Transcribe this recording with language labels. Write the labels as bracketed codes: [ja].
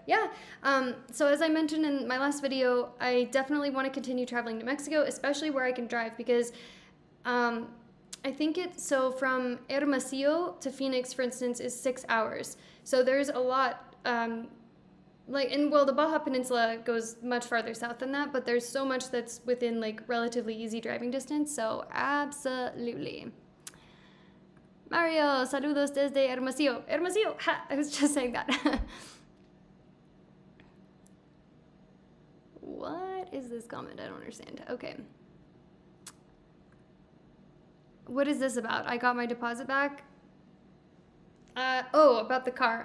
[en] Yeah, so as I mentioned in my last video, I definitely want to continue traveling to Mexico, especially where I can drive, because I think so from Hermosillo to Phoenix, for instance, is 6 hours. So there's a lot, the Baja Peninsula goes much farther south than that, but there's so much that's within like relatively easy driving distance, so absolutely. [es] Mario, saludos desde Hermosillo. [en] Hermosillo, ha, I was just saying that. What is this comment? I don't understand. Okay. What is this about? I got my deposit back? About the car.